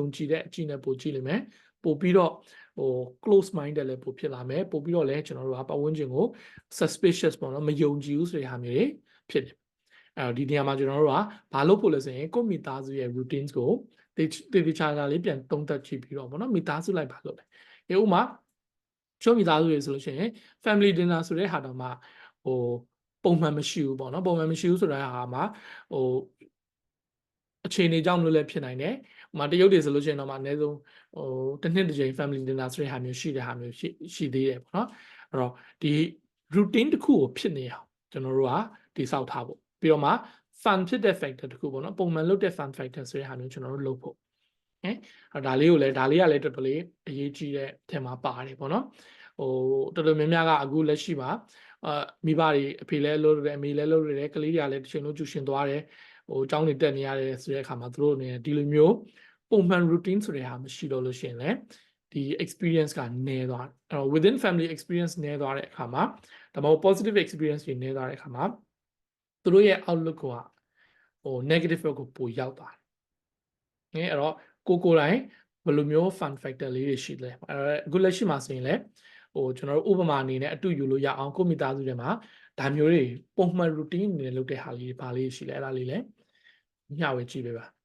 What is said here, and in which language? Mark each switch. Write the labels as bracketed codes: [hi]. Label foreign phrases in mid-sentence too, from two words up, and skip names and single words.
[my] ကြည်တဲ့အကြည့်နဲ့ပို့ကြည့်လိမ့်မယ်ပို့ပြီးတော့ [en] close minded [my] လည်းပို့ဖြစ်လာမယ်ပို့ပြီးတော့လည်းကျွန်တော်တို့ကပတ်ဝန်းကျင်ကို suspicious ပေါ့နော်မယုံကြည်ဘူးဆိုတဲ့ဟာမျိုးတွေဖြစ်တယ်ဒီနေရာမှာကျွန်တော်တို့ကဘာလုပ်ဖို့လဲဆိုရင်ကိုယ့်မိသားစုရဲ့ routines ကိုတေချာလေးပြန်သုံးသပ်ကြည့်ပြီးတော့ဗောနော်မိသားစုလိုက်ဘာလုပ်လဲဥပမာချို့မိသားစုတွေဆိုလို့ရှိရင် [en] family dinner [my] ဆိုတဲ့ဟာတော့မှပုံမှန်မရှိဘူးပေါ့နော်ပုံမှန်မရှိဘူးဆိုတဲ့ဟာမှာ အခြေအနေကြောင့်လို့လည်းဖြစ်နိုင်တယ်ဥပမာတရုတ်တွေဆိုလို့ရှိရင်တော့မှအနည်းဆုံးတစ်နှစ်တစ်ကြိမ် [en] family dinner [my] ဆိုတဲ့ဟာမျိုးရှိတဲ့ဟာမျိုးရှိသေးတယ်ပေါ့နော်အဲ့တော့ဒီ routine တစ်ခုကိုဖြစ်နေအောင်ကျွန်တော်တို့ကတိဆောက်ထားဖို့ပြီးတော့မှ fun ဖြစ်တဲ့ factor တခုပေါ့နော်ပုံမှန်လုပ်တဲ့ [en] fun factor [my] ဆိုတဲ့ဟာမျိုးကျွန်တော်တို့လုပ်ဖို့ဒါလေးကလည်းတော်တော်လေးအရေးကြီးတဲ့အထက်မှာပါတယ်ပေါ့နော်တော်တော်များများ ကအခုလက်ရှိမှာမိဘတွေအဖေလည်းလုပ်ရတယ်အမေလည်းလုပ်ရတယ်ကလေးတွေကလည်းတစ်ချိန်လုံးကျူရှင်သွားတယ်ကျောင်းတွေတက်နေရတယ်ဆိုတဲ့အခါမှာသူတို့အနေနဲ့ဒီလိုမျိုးပုံမှန် routine ဆိုတဲ့ဟာမရှိတော့လို့ရှိရင်လည်းဒီ experience ကနေသွားအဲ့တော့ [en] within family experience [my] နေသွားတဲ့အခါမှာဒါမှမဟုတ် [en] positive experience [my] တွေနေသွားတဲ့အခါမှာသူတို့ရဲ့ outlook ကဟို negative ဘက်ကိုပိုရောက်သွားတယ်အဲ့တော့ကိုယ်တိုင်ဘယ်လိုမျိုး [en] fun factor [my] လေးတွေရှိလဲအခုလက်ရှိမှာဆိုရင်လည်းဟိုကျွန်တော်တို့ဥပမာအနေနဲ့အတူယူလို့ရအောင်ကိုမိသားစုထဲမှာဒါမျိုးတွေပုံမှန် routine အနေနဲ့လုပ်တဲ့ဟာလေးတွေဘာလေးရှိလဲအဲ့ဒါလေးလည်းမျှဝေကြည့်ပေးပါ